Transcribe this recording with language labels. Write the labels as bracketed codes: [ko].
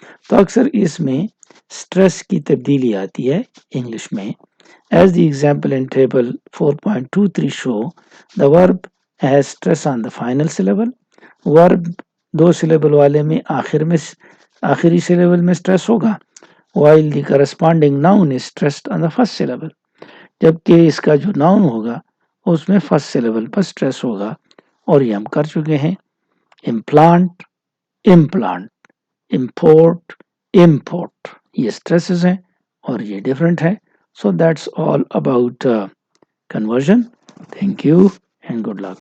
[hi] तो अक्सर इसमें stress की तब्दीली आती है English में. [en] As the example in table 4.23 show, the verb has stress on the final syllable. [hi] verb दो syllable वाले में आखिरी syllable में stress होगा, [en] while the corresponding noun is stressed on the first syllable. [hi] जबकि इसका जो noun होगा उसमें first syllable पर stress होगा, और ये हम कर चुके हैं. implant, implant, import, import, ये stresses हैं और ये different है. [en] So that's all about conversion. Thank you and good luck.